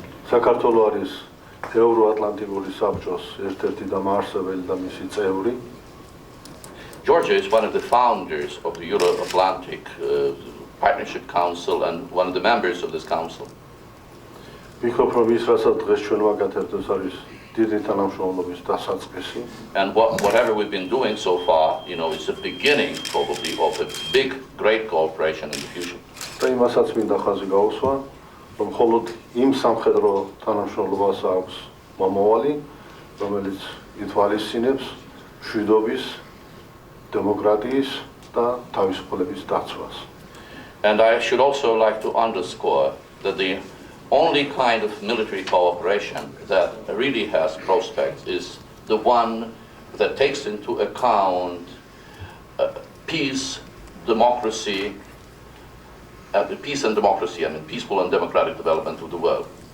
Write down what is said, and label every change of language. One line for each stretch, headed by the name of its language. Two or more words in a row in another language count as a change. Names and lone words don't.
English: Georgia is one of the founders of the Euro-Atlantic Partnership Council and one of the members of this council. And whatever we've been doing so far, you know, it's the beginning probably of a big, great cooperation in the future.
Georgian: მხოლოდ იმ სამხედრო თანამშრომლობას აქვს მომავალი, რომელიც ითვალისწინებს მშვიდობის, დემოკრატიის და თავისუფლების დაცვას.
English: And I should also like to underscore that the only kind of military cooperation that really has prospects is the one that takes into account peace, democracy, peace and democracy, I mean peaceful and democratic development of the world.